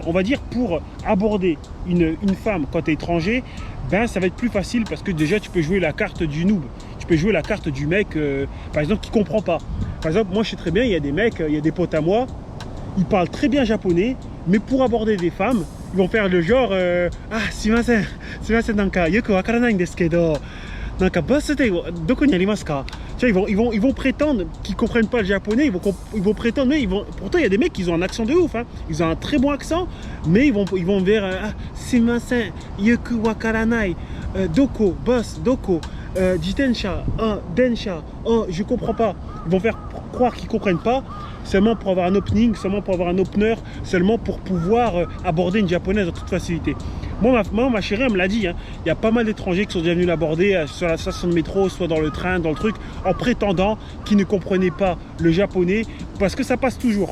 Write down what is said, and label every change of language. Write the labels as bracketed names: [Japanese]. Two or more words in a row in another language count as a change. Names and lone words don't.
[French] On va dire, pour aborder une femme quand tu es étranger, ben ça va être plus facile parce que déjà tu peux jouer la carte du noob. Tu peux jouer la carte du mec, par exemple, qui comprend pas. Par exemple, moi je sais très bien, il y a des mecs, il y a des potes à moi, ils parlent très bien japonais, mais pour aborder des femmes, ils vont faire le genre [Japanese] すみません、なんか よく わからない です けど、なんか birthday どこ に あります か. [French] Tu vois, ils vont prétendre qu'ils comprennent pas le japonais, ils vont prétendre, mais pourtant il y a des mecs qui ont un accent de ouf, hein. Ils ont un très bon accent, mais ils vont vers [Japanese] すみません よく わからない、どこ、boss、どこ、自転車、電車, [French] je comprends pas. Ils vont faire croire qu'ils comprennent pas, seulement pour avoir un opening, seulement pour avoir un opener, seulement pour pouvoir aborder une japonaise en toute facilité. Moi, ma chérie, elle me l'a dit, hein, il y a pas mal d'étrangers qui sont déjà venus l'aborder sur la station de métro, soit dans le train, dans le truc, en prétendant qu'ils ne comprenaient pas le japonais, parce que ça passe toujours.